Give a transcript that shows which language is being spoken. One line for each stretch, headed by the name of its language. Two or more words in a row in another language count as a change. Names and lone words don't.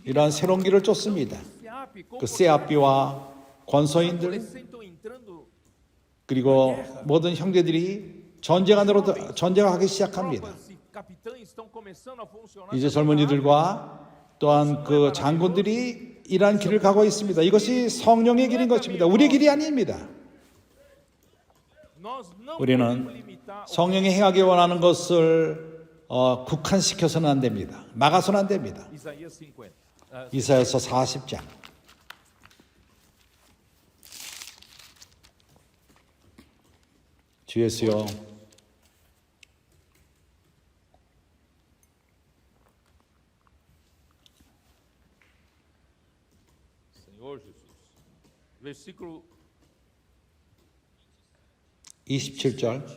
Korean: 이러한 새로운 길을 쫓습니다. SEAP, 그 세아비와 권서인들
Portuguese: estão entrando
Korean: 그리고 모든 형제들이 전쟁하기 시작합니다.
Portuguese: tropas e capitães estão começando a funcionar.
Korean: 이제 젊은이들과 또한 그 장군들이 이러한 길을 가고 있습니다. 이것이 성령의 길인 것입니다. 우리 길이 아닙니다.
Portuguese: Nós não podemos
Korean: 우리는
Portuguese: limitar o
Korean: 성령이 행하기 원하는 것을 국한시켜서는 안 됩니다. 막아서는 안 됩니다.
Portuguese: Isaías 50.
Korean: 이사야서 40장. 주 예수여,
Portuguese: Senhor Jesus. Versículo
Korean: 27절.